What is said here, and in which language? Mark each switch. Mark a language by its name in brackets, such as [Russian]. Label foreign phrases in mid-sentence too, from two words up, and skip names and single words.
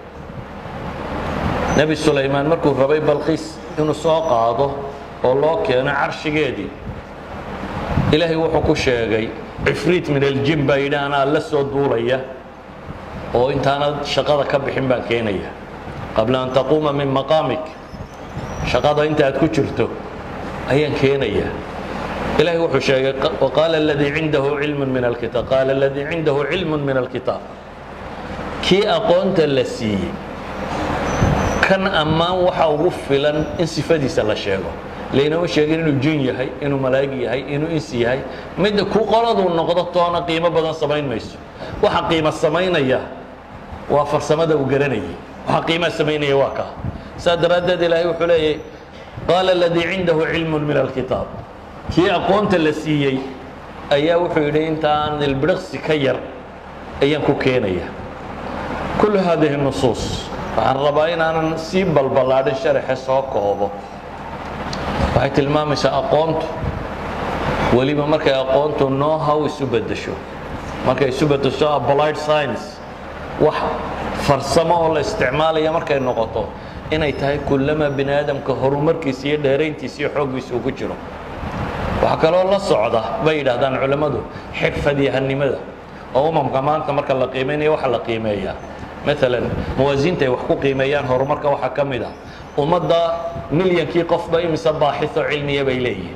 [Somali] nabi Suleymaan markuu rabay Balqiis inuu soo qaado oo loo keeno carshigeedii ilaahay wuxuu ku sheegay [Arabic] عفريت من الجن [Somali] baydaana la soo duulaya oo intaana shaqada ka bixin baan keenaya [Arabic] قبل أن تقوم من مقامك [Somali] shaqada inta aad ku jirto ayaan keenaya ilaahay wuxuu sheegay [Arabic] قال الذي عنده علم من الكتاب قال الذي عنده علم من الكتاب [Somali] ki aqoonta la siiyay kan ammaan waxa ugu filan in sifadiisa la sheego leena sheegin inuu jin yahay inuu malaa'ig yahay inuu insi yahay mid ku qoladu noqdo toona qiimo badan samayn mayso waxa qiimo samaynaya waa farsamada uu garanayay waxa qiimo samaynaya waa ka sadraadad ilaahay wuxuu leeyahay [Arabic] قال الذي عنده علم من الكتاب [Somali] ki aqoonta la siiyay ayaa wuxuu yidhi intaan ilbirqsi ka yar ayaan ku keenaya [Arabic] كل هذه نصوص [Somali] waxaan rabaa inaanan sii balbalaadhin sharaxa soo koobo waxay tilmaamaysaa aqoontu weliba markay aqoontu [English] know how [Somali] isu beddesho markay isu beddesho [English] applied science [Somali] wax farsamo oo la isticmaalaya markay noqoto inay tahay kullama bini aadamka horumarkiisa iyo dheerayntiisa iyo xooggiisa uu ku jiro. waxaa kaloo la socda bay yidhaahdaan culammadu xirfadyahanimada oo umamka maanta marka la qiimaynayo waxa la qiimeeyaa maalan muwaasiinta ay wax ku qiimeeyaan horumarka waxaa ka mid ah ummadda milyankii qofba imise baaxitho cilmiya bay leeyihiin.